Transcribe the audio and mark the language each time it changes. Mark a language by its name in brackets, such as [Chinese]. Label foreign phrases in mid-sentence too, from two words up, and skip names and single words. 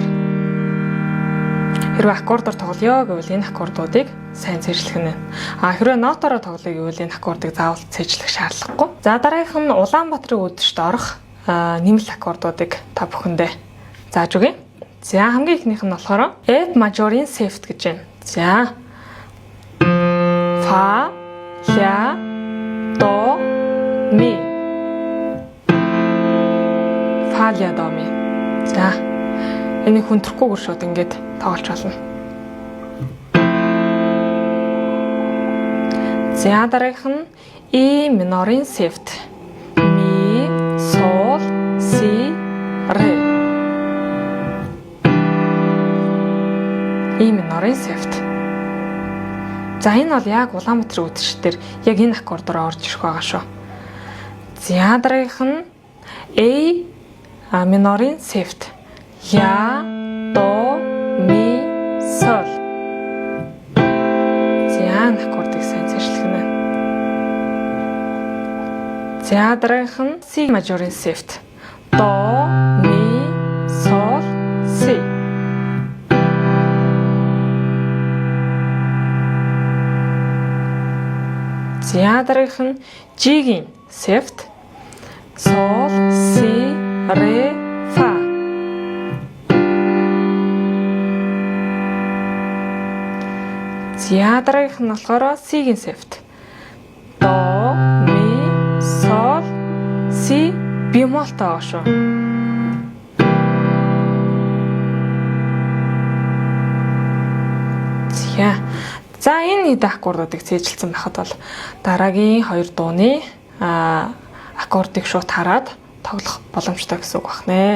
[Mongolian] Хэрвээ аккордоор тоглоё гэвэл энэ аккордуудыг сайн цэжлэх нь. Хэрвээ нотоор тоглоё гэвэл энэ аккордыг заавал цэжлэх шаардлагагүй. За дараагийнх нь Улаанбаатарын үдэшд орох нэмэлт аккордуудыг та бүхэндээ зааж өгье. За хамгийн ихнийх нь болохоор F мажорын сефт гэж байна. За фа, ля, до, ми. Фа, ля, до, ми. За энийг хүндрэхгүйгээр шууд ингэж тоглож болно. За дараагийнх нь E минорын сефт. Ми, сол, си, ре. E минорын сефт. За энэ бол яг Улаанбаатарын үдшигчдэр яг энэ аккордоор орж ирэх байгаа шүү. За дараагийнх нь A минорын сефт. Ля, до, ми, сол. За энэ аккордыг сайн цэжлэх нь. За дараагийнх нь C мажорын сефт. До, ми, сол, си. За дараагийнх нь G-ийн сефт. Сол, си, ре, фа. За дараагийнх нь болохоор C-ийн сефт. До, ми, сол, си, бемолтой байгаа шүү. За энэ хэд аккордуудыг цээжилсэн байхад бол дараагийн хоёр дууны аккордыг шууд хараад тоглох боломжтой гэсэн үг байна.